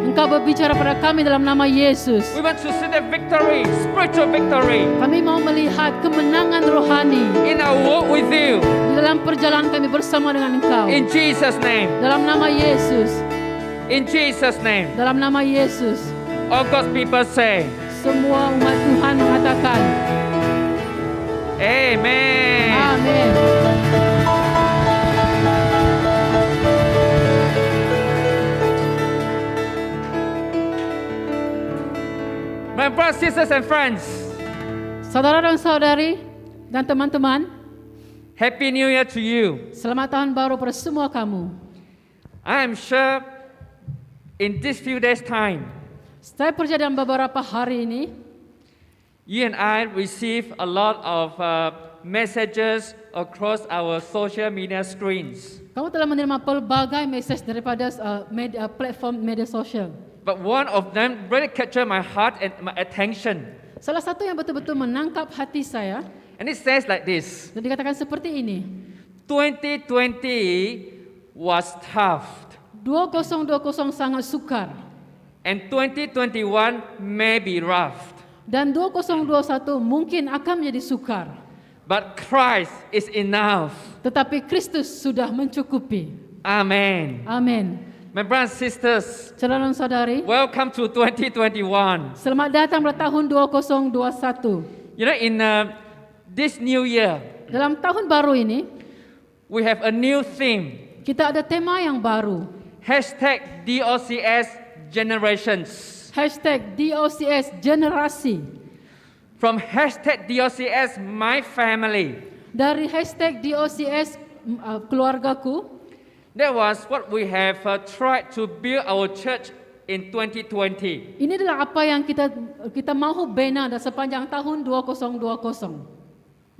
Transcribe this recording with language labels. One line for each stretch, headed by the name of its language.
Malay: Engkau berbicara pada kami dalam nama Yesus.
English: We want to see the victory, spiritual victory,
Malay: Kami mau melihat kemenangan rohani
English: in our walk with you.
Malay: di dalam perjalanan kami bersama dengan Engkau.
English: In Jesus' name.
Malay: Dalam nama Yesus.
English: In Jesus' name.
Malay: Dalam nama Yesus.
English: All God's people say,
Malay: Semua umat Tuhan mengatakan
English: Amen.
Malay: Amin.
English: My brothers, sisters, and friends,
Malay: Saudara dan saudari dan teman-teman,
English: Happy New Year to you.
Malay: selamat tahun baru pada semua kamu.
English: I am sure in this few days' time,
Malay: Saya percaya dalam beberapa hari ini,
English: You and I receive a lot of messages across our social media screens.
Malay: Kamu telah menerima pelbagai message daripada platform media sosial.
English: But one of them really captured my heart and my attention.
Malay: Salah satu yang betul-betul menangkap hati saya,
English: And it says like this,
Malay: dan dikatakan seperti ini.
English: 2020 was tough.
Malay: 2020 sangat sukar.
English: And 2021 may be rough.
Malay: Dan 2021 mungkin akan menjadi sukar.
English: But Christ is enough.
Malay: Tetapi Kristus sudah mencukupi.
English: Amen.
Malay: Amin.
English: My brothers and sisters,
Malay: Saudara-saudari,
English: welcome to 2021.
Malay: selamat datang pada tahun 2021.
English: You know, in this new year,
Malay: Dalam tahun baru ini,
English: we have a new theme.
Malay: kita ada tema yang baru.
English: #DOCS Generations.
Malay: #DOCS Generasi.
English: From #DOCS My Family.
Malay: Dari #DOCS keluargaku,
English: That was what we have tried to build our church in 2020.
Malay: ini adalah apa yang kita mahu bina dan sepanjang tahun 2020.